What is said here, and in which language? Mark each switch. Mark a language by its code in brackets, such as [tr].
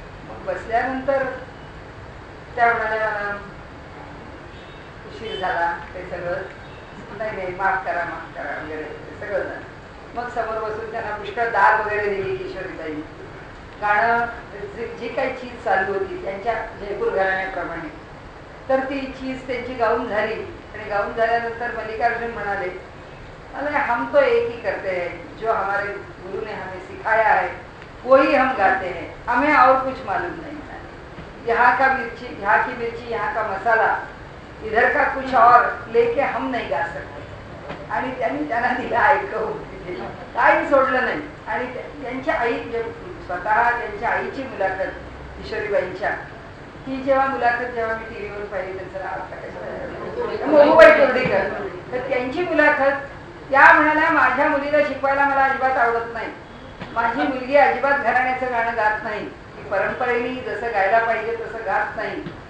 [mr] मग बसल्यानंतर त्या म्हणाल्या मला उशीर झाला, ते सगळं नाही माफ करा वगैरे सगळं झालं. मग समोर बसून त्यांना पुष्कळ दाल वगैरे दिली किशोरीताईंनी. गाणं जी काही चीज चालू होती त्यांच्या जयपूर घराण्याप्रमाणे, तर ती चीज त्यांची गाऊन झाली आणि गाऊन झाल्यानंतर मल्लिकार्जुन म्हणाले [hi] अरे हम तो एक ही करते हैं, जो हमारे गुरु ने हमें सिखाया है वही हम गाते हैं, हमें और कुछ मालूम नहीं। यहाँ का मिर्ची, यहाँ की मिर्ची, यहाँ का मसाला, इधर का कुछ और लेके हम नहीं गा सकते. [mr] आणि त्यांनी त्यांना दिला ऐकवून, काही सोडलं नाही. आणि त्यांच्या आई, स्वतः त्यांच्या आईची मुलाखत किशोरीबाईंच्या, ती जेव्हा मुलाखत जेव्हा मी टीव्हीवर पाहिली, त्यांचं मोहूबाई तोर्डीकर, तर त्यांची मुलाखत, त्या म्हणाल्या माझ्या मुलीला शिकवायला मला अजिबात आवडत नाही, माझी मुलगी अजिबात घराण्याचं गाणं गात नाही, परंपरेने जसं गायला पाहिजे तसं गात नाही.